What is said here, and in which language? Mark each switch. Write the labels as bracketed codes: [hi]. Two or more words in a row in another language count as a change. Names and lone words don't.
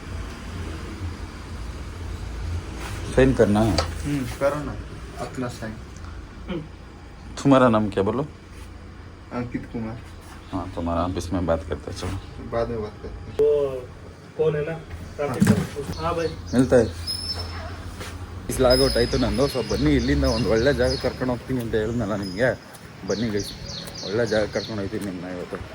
[hi] साइन करना है. करो ना अपना साइन। तुम्हारा नाम क्या बोलो? अंकित कुमार। हाँ तुम्हारा ऑफिस में बात करते हैं. चलो बाद में बात करते हैं। वो कौन है ना? हाँ भाई मिलता है. [kn] ಇಸ್ ಲಾಗೌಟ್ ಆಯಿತು ನಂದು. ಸೊ ಬನ್ನಿ ಇಲ್ಲಿಂದ ಒಂದು ಒಳ್ಳೆ ಜಾಗ ಕರ್ಕೊಂಡು ಹೋಗ್ತೀನಿ ಅಂತ ಹೇಳಿದ್ನಲ್ಲ ನಿಮಗೆ. ಬನ್ನಿ ಗೈಸ್ ಒಳ್ಳೆ ಜಾಗ ಕರ್ಕೊಂಡು ಹೋಗ್ತೀನಿ ನಿಮ್ಮನ್ನ ಇವತ್ತು.